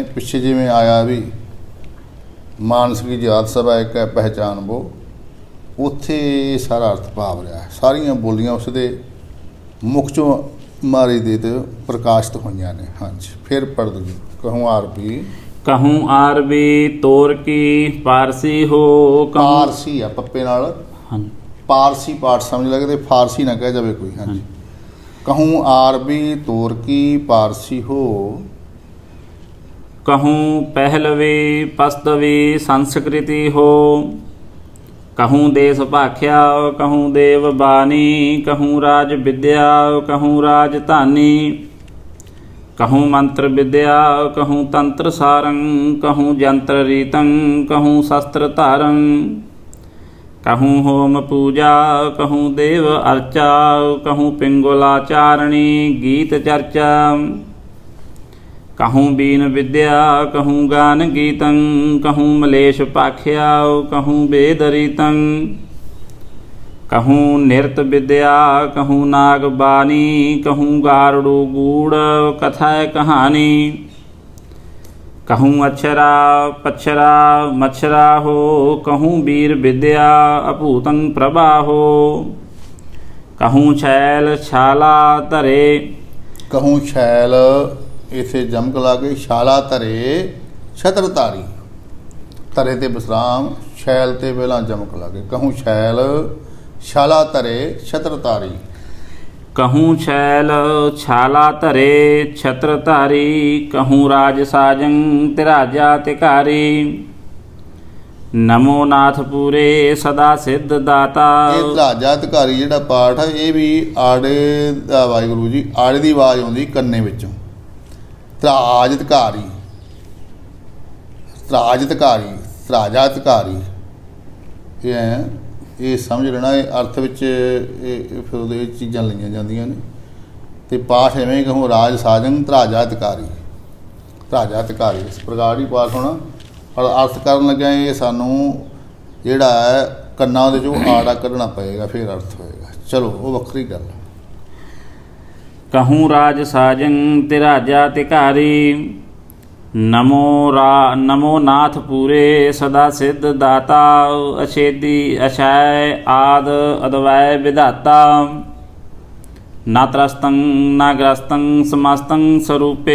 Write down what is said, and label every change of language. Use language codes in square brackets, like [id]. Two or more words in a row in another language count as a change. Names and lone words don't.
[pa] ਪਿੱਛੇ ਜਿਵੇਂ ਆਇਆ ਵੀ [bra] ਮਾਨਸ ਕੀ ਜਾਤ ਸਭਾ ਇੱਕ ਹੈ ਪਹਿਚਾਨ ਵੋ, [pa] ਉੱਥੇ ਸਾਰਾ ਅਰਥ ਭਾਵ ਰਿਹਾ। ਸਾਰੀਆਂ ਬੋਲੀਆਂ ਉਸ ਦੇ ਮੁੱਖ 'ਚੋਂ ਮਾਰੀ ਦੇ ਤੇ ਪ੍ਰਕਾਸ਼ਿਤ ਹੋਈਆਂ ਨੇ। ਹਾਂਜੀ, ਫਿਰ ਪੜ੍ਹ ਦਿਓ। [bra] ਕਹੂੰ ਆਰਬੀ, कहूँ आरबी तोर की पारसी हो, कहूँ [pa] ਪਾਰਸੀ ਆ ਪੱਪੇ ਨਾਲ, हाँ ਪਾਰਸੀ ਪਾਠ ਸਮਝ ਲੱਗਦੇ, ਫਾਰਸੀ ਨਾ ਕਹਿ ਜਾਵੇ ਕੋਈ। [bra] ਹਾਂਜੀ, ਕਹੂੰ ਆਰਬੀ ਤੋਰ ਕੀ ਪਾਰਸੀ ਹੋ, कहूँ पहलवी पस्तवी संस्कृति हो, कहूँ देश भाख्या, कहूँ देव बानी, कहूँ राज विद्या, कहूँ राजधानी, कहूँ मंत्र विद्या, कहूँ तंत्र सारं, कहूँ यंत्र रीतं, कहूँ शस्त्र तारं, कहूँ होम पूजा, कहूँ देव अर्चा, कहूँ पिंगुलाचारणी गीत चर्चा, कहूँ बीन विद्या, कहूँ गान गीतं, कहूँ मलेश पाख्या, कहूँ वेद रीतं, कहूँ नृत्य विद्या, कहूँ नाग बानी, कहूँ गारुड़ गूढ़ कथा कहानी, कहूँ अक्षरा पक्षरा मच्छरा हो, कहूँ वीर विद्या अपूतं प्रभा हो, कहूँ छैल छाला धरे। ਕਹੂੰ ਸ਼ੈਲ, [pa] ਇੱਥੇ ਜਮਕ ਲਾ ਕੇ [bra] ਛਾਲਾ ਧਰੇ ਛਤਰਧਾਰੀ, [pa] ਧਰੇ ਤੇ ਵਿਸਰਾਮ, ਸ਼ੈਲ ਤੇ ਪਹਿਲਾਂ ਜਮਕ ਲਾ ਕੇ। [bra] ਕਹੂੰ ਸ਼ੈਲ ਛਾਲਾ ਧਰੇ ਛਤਰਧਾਰੀ, कहूँ छैल छाला धरे छत्रधारी, कहूँ राज साजं तिराजा तिकारी, नमो नाथ पूरे सदा सिद्ध दाता। [pa] ਇਹ [bra] ਧਰਾਜਾ ਅਧਿਕਾਰੀ [pa] ਜਿਹੜਾ ਪਾਠ ਹੈ, ਇਹ ਵੀ ਆੜੇ ਦਾ, ਵਾਹਿਗੁਰੂ ਜੀ, ਆੜੇ ਦੀ ਆਵਾਜ਼ ਆਉਂਦੀ ਕੰਨੇ ਵਿੱਚੋਂ। [bra] ਧਰਾਜ ਅਧਿਕਾਰੀ, ਧਰਾਜ ਅਧਿਕਾਰੀ, ਧਰਾਜਾ ਅਧਿਕਾਰੀ, [pa] ਇਹ ਸਮਝ ਲੈਣਾ। ਇਹ ਅਰਥ ਵਿੱਚ ਇਹ ਫਿਰ ਉਹਦੇ ਵਿੱਚ ਚੀਜ਼ਾਂ ਲਈਆਂ ਜਾਂਦੀਆਂ ਨੇ। ਅਤੇ ਪਾਠ ਐਵੇਂ [bra] ਕਹੂੰ ਰਾਜ ਸਾਜੰ ਧਰਾਜਾ ਅਧਿਕਾਰੀ, ਧਰਾਜਾ ਅਧਿਕਾਰੀ, [pa] ਇਸ ਪ੍ਰਕਾਰ ਹੀ ਪਾਠ ਹੋਣਾ। ਪਰ ਅਰਥ ਕਰਨ ਲੱਗਿਆ ਇਹ ਸਾਨੂੰ ਜਿਹੜਾ ਹੈ ਕੰਨਾਂ ਉਹਦੇ 'ਚੋਂ ਆੜਾ ਕੱਢਣਾ ਪਏਗਾ, ਫਿਰ ਅਰਥ ਹੋਏਗਾ। ਚਲੋ, ਉਹ ਵੱਖਰੀ ਗੱਲ। [bra] कहूँ राज साजन ते राजा तिकारी। नमो नाथ पूरे सदा सिद्ध दाता। अछेदी अछाय आद अद्वय विधाता। ना त्रस्तं ना ग्रस्तं समस्तं स्वरूपे।